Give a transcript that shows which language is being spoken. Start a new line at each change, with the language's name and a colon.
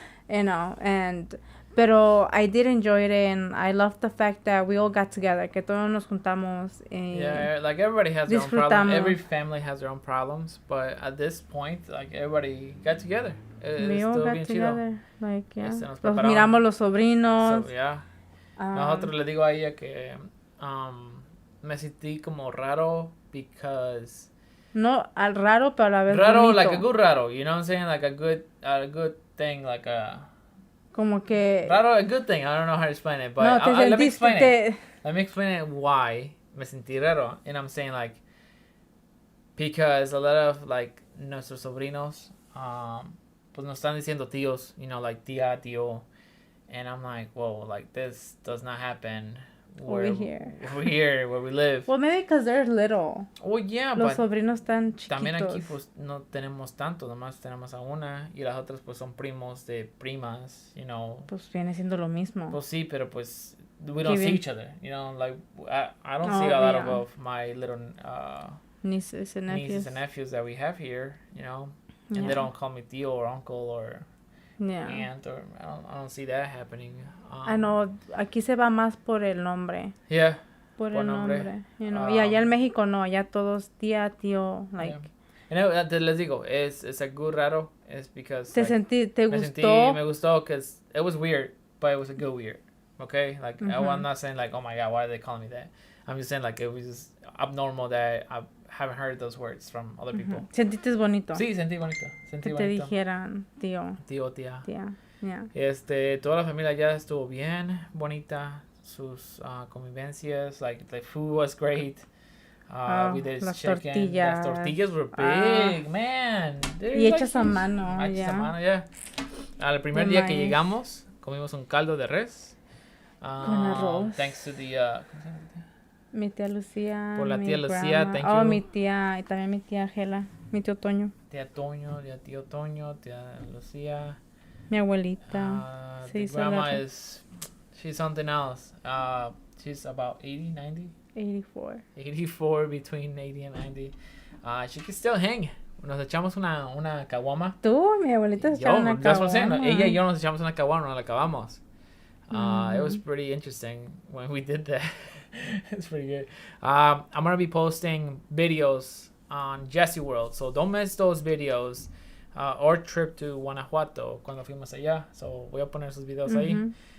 English: Yeah. Pero I did enjoy it, and I love the fact that we all got together,
Spanish: que todos nos juntamos.
English: Yeah, like everybody has their own problems. Every family has their own problems, but at this point, like everybody got together. We all got together, like, yeah.
Spanish: Nos miramos los sobrinos.
English: So, yeah.
Spanish: Nosotros le digo a ella que me sentí como raro because No, al raro, pero a la vez Raro, bonito.
English: like a good raro. You know what I'm saying? Like a good thing, like a...
Spanish: Como que...
English: Raro, a good thing. I don't know how to explain it, but
Spanish: No, te
English: let me explain
Spanish: sentiste...
English: it. Let me explain it why
Spanish: me sentí raro.
English: And I'm saying, like, because a lot of, like,
Spanish: nuestros sobrinos, pues nos están diciendo tíos,
English: you know, like tía, tío. And I'm like, whoa, like, this does not happen Over here. Over here, where we live. Well, maybe because they're little. Oh, yeah,
Spanish: Los
English: but
Spanish: sobrinos están chiquitos. también aquí, pues, no tenemos tanto. Nomás tenemos a una. Y las otras, pues, son primos de primas,
English: you know.
Spanish: Pues viene siendo lo mismo. Pues sí, pero pues
English: we don't see each other, you know, like I don't see a lot of my little nieces and nephews that we have here, you know, and they don't call me tío or uncle or aunt, or I don't see that happening. I know,
Spanish: aquí se va más por el nombre.
English: Yeah.
Spanish: Por el nombre,
English: you know.
Spanish: Y allá en México no, allá todos tía, tío, like. Yeah. Les digo, es
English: a good
Spanish: raro, es because te gustó?
English: Me gustó because it was weird, but it was a good weird. Okay, like I'm not saying like, oh my god, why are they calling me that? I'm just saying like it was just abnormal that I haven't heard those words from other people.
Spanish: ¿Sentiste bonito? Sí, sentí bonito. Que te dijeran tío. Tío, tía.
English: Yeah.
Spanish: Toda la familia ya estuvo bien bonita. Sus convivencias,
English: like the food was great. We did
Spanish: las
English: chicken.
Spanish: Tortillas.
English: Las tortillas were big, man.
Spanish: Y hechas a mano. Hechas a mano, yeah. Al primer día que llegamos, comimos un caldo de res. Con arroz.
English: Thanks to the...
Spanish: mi tía Lucía. Por la tía Lucía,
English: thank you.
Spanish: Oh, mi tía, y también mi tía Gela, mi tío Toño. Tía tío Toño, tía Lucía. Mi abuelita.
English: The grandma she's something else. She's about 80, 90? 84. 84, between 80 and 90. She can still hang.
Spanish: Nos echamos una caguama. Tú, mi abuelita se echaba una caguama. Ella y yo nos echamos una caguama, no la acabamos.
English: It was pretty interesting when we did that. It's pretty good. I'm going to be posting videos on Jesse World, so don't miss those videos. Our trip to
Spanish: Guanajuato, cuando fuimos allá. So voy a poner esos videos ahí.